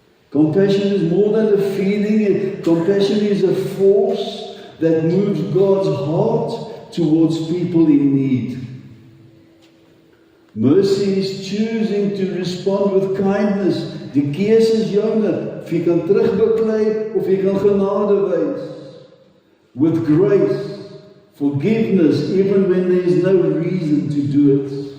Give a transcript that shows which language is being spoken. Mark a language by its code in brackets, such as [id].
[en] Compassion is more than a feeling. Compassion is a force that moves God's heart towards people in need. Mercy is choosing to respond with kindness. [af] Die keuse is joune. Of jy kan terugbeklei of jy kan genade wys. [en] With grace, forgiveness, even when there is no reason to do it.